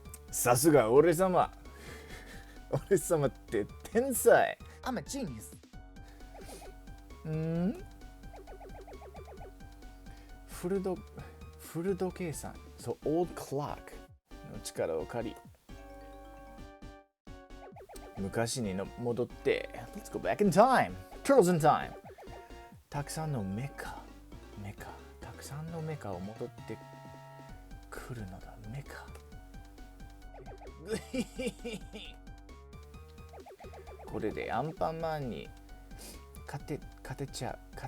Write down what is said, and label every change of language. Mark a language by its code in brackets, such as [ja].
[ja] さすが俺様って天才。 [en] I'm a genius. [ja] フル時計さん。そう、 [en] old clock [ja] の力を借り。昔に戻って [en] Let's go back in time. Turtles in time. [ja] たくさんのメカたくさんのメカを戻ってくるのだ。メカこれでアンパンマンに勝てちゃう。